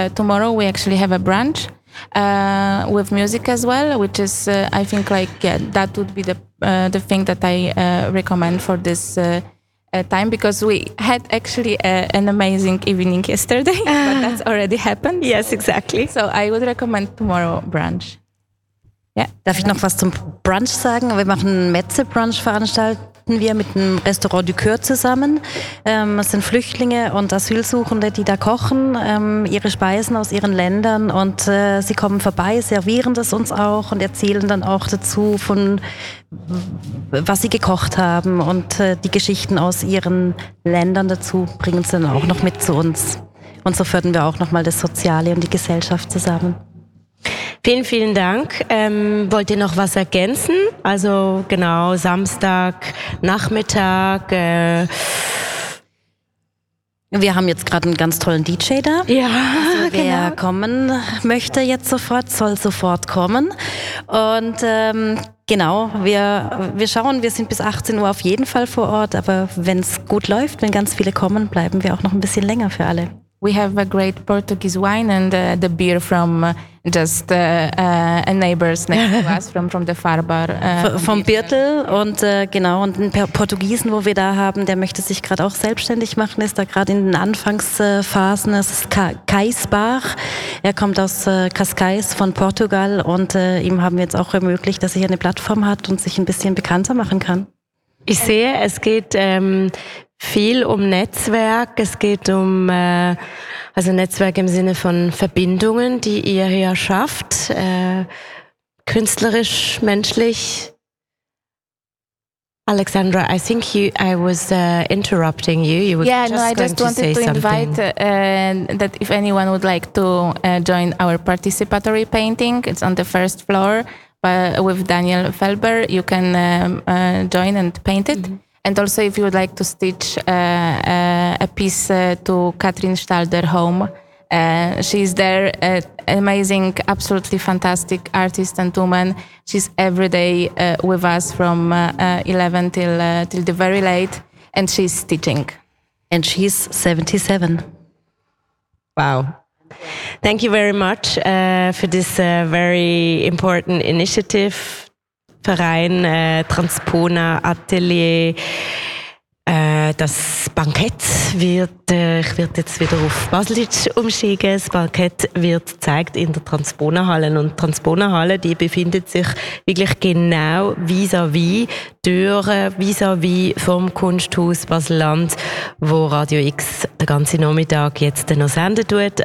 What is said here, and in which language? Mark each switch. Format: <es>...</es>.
<en>Tomorrow we actually have a brunch with music as well, which is, I think, like, yeah, that would be the thing that I recommend for this time, because we had actually an amazing evening yesterday, but that's already happened. Yes, so, exactly. So I would recommend tomorrow brunch.</en> <de>Ja. Darf ich noch was zum Brunch sagen? Wir machen Metze-Brunch, veranstalten wir mit dem Restaurant Du Coeur zusammen. Es sind Flüchtlinge und Asylsuchende, die da kochen, ihre Speisen aus ihren Ländern, und sie kommen vorbei, servieren das uns auch und erzählen dann auch dazu, von was sie gekocht haben, und die Geschichten aus ihren Ländern dazu bringen sie dann auch noch mit zu uns. Und so fördern wir auch nochmal das Soziale und die Gesellschaft zusammen. Vielen, vielen Dank. Wollt ihr noch was ergänzen? Also genau, Samstag, Nachmittag. Wir haben jetzt gerade einen ganz tollen DJ da. Ja, also, wer genau kommen möchte jetzt sofort, soll sofort kommen. Und genau, wir schauen, wir sind bis 18 Uhr auf jeden Fall vor Ort. Aber wenn es gut läuft, wenn ganz viele kommen, bleiben wir auch noch ein bisschen länger für alle.</de> <en>We have a great Portuguese wine and the beer from just a neighbors next to us from the far bar.</en> <de>Vom Birtel, und genau, und ein Portugiesen, wo wir da haben, der möchte sich gerade auch selbstständig machen, ist da gerade in den Anfangsphasen, das ist Kaisbach. Er kommt aus Cascais von Portugal, und ihm haben wir jetzt auch ermöglicht, dass er hier eine Plattform hat und sich ein bisschen bekannter machen kann. Ich sehe, es geht viel um Netzwerk, es geht um also Netzwerk im Sinne von Verbindungen, die ihr hier schafft, künstlerisch, menschlich.</de> <en>Alexandra, I think I was interrupting you. You were I just wanted to invite that if anyone would like to join our participatory painting, it's on the first floor with Daniel Felber. You can join and paint it. Mm-hmm. And also, if you would like to stitch a piece to Katrin Stalder's home, she's there, amazing, absolutely fantastic artist and woman. She's every day with us from 11 till the very late, and she's stitching. And she's 77. Wow. Thank you very much for this very important initiative.</en> <de>Verein Transpona Atelier. Das Bankett wird, ich werde jetzt wieder auf Baselitsch umschieben, das Bankett wird gezeigt in der Transpona Halle. Und die Transpona Halle, die befindet sich wirklich genau vis-à-vis, Türen vis-à-vis vom Kunsthaus Basel-Land, wo Radio X den ganzen Nachmittag jetzt noch senden tut.</de>